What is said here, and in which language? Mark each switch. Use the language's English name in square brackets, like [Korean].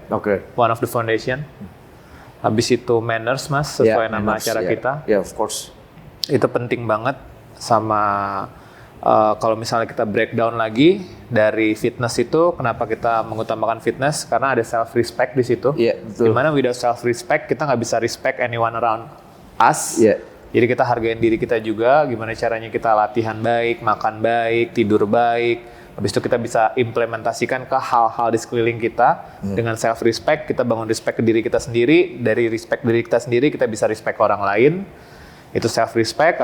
[Indonesian] Oke. [English] One of the foundation. [Indonesian] Habis itu manners Mas, sesuai nama acara kita. [English] Ya, of course. [Indonesian] Itu penting banget. Sama kalau misalnya kita breakdown lagi dari fitness itu, kenapa kita mengutamakan fitness? Karena ada self respect di situ. Iya, betul. Dimana [English] without self respect [Indonesian] kita nggak bisa [English] respect anyone around us. [Indonesian] Iya. Jadi kita hargain diri kita juga. Gimana caranya kita latihan baik, makan baik, tidur baik. Habis itu kita bisa implementasikan ke hal-hal di sekeliling kita dengan self respect. Kita bangun respect ke diri kita sendiri. Dari respect diri kita sendiri kita bisa respect ke orang lain. Itu self respect.